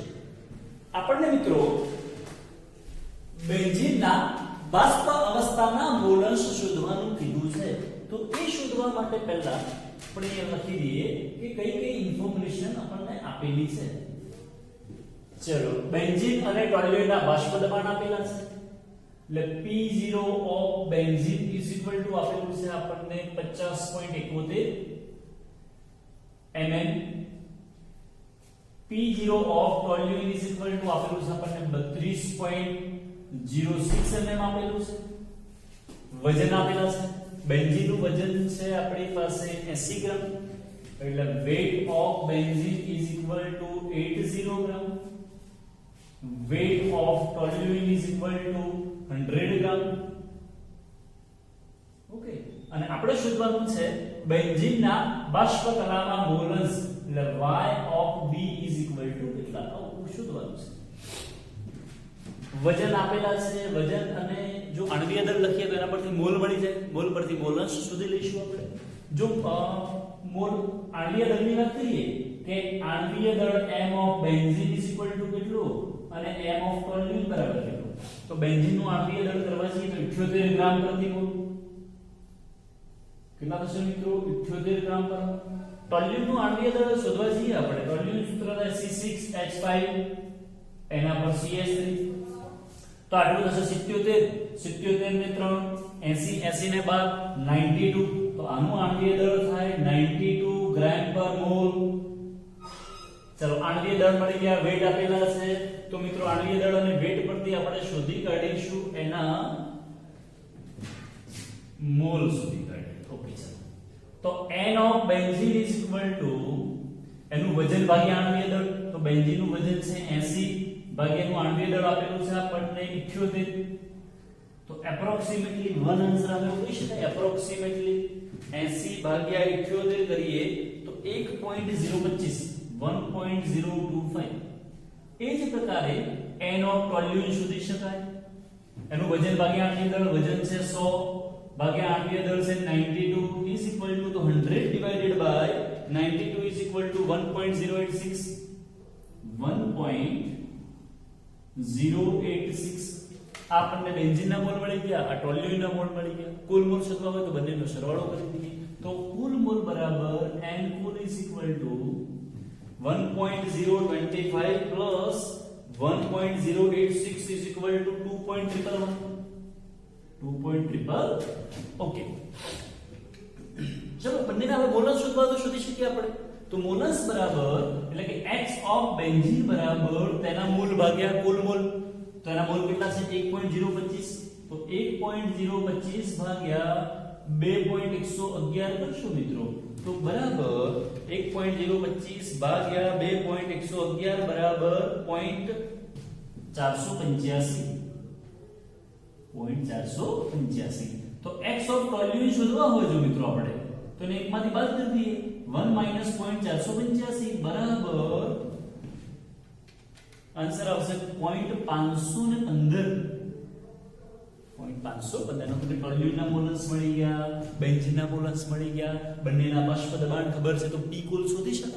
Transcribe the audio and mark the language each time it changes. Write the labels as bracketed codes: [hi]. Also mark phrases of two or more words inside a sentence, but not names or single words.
[gu] આપણને મિત્રો બેન્ઝીનના બાષ્પ અવસ્થાના મોલન્સ શોધવાનું કીધું છે. તો એ શોધવા માટે પહેલા આપણે લખી દઈએ કે કઈ કઈ ઇન્ફોર્મેશન આપણને આપેલી છે. ચલો, બેન્ઝીન અને ટોલ્યુઇનના બાષ્પ દબાણ આપેલા છે. એટલે [en] P0 of benzene is equal to [gu] આપેલું છે આપણને 50.71 mm. [en] P0 of toluene is equal to [gu] આપેલું છે આપણને 32.06 mm આપેલું છે. વજન આપેલા છે. બેન્ઝીન નું વજન છે આપણી પાસે 80 ગ્રામ, એટલે [en] weight of benzene is equal to [gu] 80 ગ્રામ. [en] weight of toluene is equal to 100 ગ્રામ. [gu] ઓકે, અને આપણે શોધવાનું છે બેન્ઝીનના બાષ્પ કલામાં મોલન્સ, એટલે [en] y of b is equal to [gu] કેટલા આવું શોધવાનું છે. વજન આપેલા છે. વજન અને જો આણ્વીય દળ લખીએ તો એના પરથી મોલ મળી જાય. મોલ પરથી મોલન્સ શોધી લઈશું આપણે. જો મોલ આણ્વીય દળની વાત કરીએ કે આણ્વીય દળ [en] m of benzene is equal to [gu] કેટલું અને [en] m of toluene [gu] બરાબર કેટલું, તો બેન્ઝીન નું આણ્વીય દળ કરવા જઈએ તો 78 ગ્રામ પ્રતિ મોલ. કેટલા થશે મિત્રો? 78 ગ્રામ પર. ટોલ્યુઇન નું આણ્વીય દળ શોધવા જઈએ આપણે. ટોલ્યુઇન સૂત્ર છે C6H5 એના પર CH3, તો આટલું થશે 77. 77 ને 3 80, 80 ને બાદ 92, તો આનું આણ્વીય દળ થાય 92 ગ્રામ પર મોલ. ચલો, આણ્વીય દળ મળી ગયા. વેટ આપેલા છે, તો મિત્રો આણ્વીય દળ અને વેટ પરથી આપણે શોધી કાઢીશું એના મોલ શોધી કાઢીએ. ઓકે, ચલો, તો [en] n of benzene is equal to [gu] એનું વજન ભાગ્યા આણ્વીય દળ, તો બેન્ઝીન નું વજન છે 80 ભાગ્યા એનું આણ્વીય દળ આપેલું છે આપણને 78, તો [en] approximately one answer [gu] આપણે કહી શકાય. એપ્રોક્સિમેટલી 80 ભાગ્યા 78 કરીએ તો 1.025 1.025. એ જ પ્રકારે [en] n of toluene [gu] શોધી શકાય. એનું વજન ભાગ્યા આણ્વીય દળ, વજન છે 100 ભાગ્યા આણ્વીય દળ છે 92 [en] is equal to, [gu] તો 100 [en] divided by 92 is equal to [gu] 1.086. 1.086 આપણને બેન્ઝીનના મોલ મળી ગયા, આ ટોલ્યુઇનના મોલ મળી ગયા. કુલ મોલ શોધવા હોય તો બંનેનો સરવાળો કરી દઈએ, તો કુલ મોલ બરાબર n કુલ [en] is equal to 1.025 plus 1.086 is equal to [gu] 2.111. 2.111. ઓકે, ચલો બંનેના હવે મોલન્સ શોધવા તો શોધી શકીએ આપણે. તો મોલન્સ બરાબર એટલે કે [en] x of benzene [gu] બરાબર તેના મોલ ભાગ્યા કુલ મોલ. તો એના મોલ કેટલા છે? 1.025, તો 1.025 ભાગ્યા 2.111 કરશો મિત્રો, તો બરાબર 1.025 ભાગ્યા 2.111 બરાબર 0.485. 0.485. તો [en] x of toluene [gu] શોધવા હોય જો મિત્રો આપણે, તો એને એકમાંથી બાદ કરી દઈએ. 1 minus 0.485 બરાબર આન્સર આવશે 0.515. 0.515 નો ટોલ્યુઇનના મોલન્સ મળી ગયા, બેન્ઝીનના મોલન્સ મળી ગયા, બંનેના બાષ્પ દબાણ ખબર છે, તો P કુલ શોધી શકાય.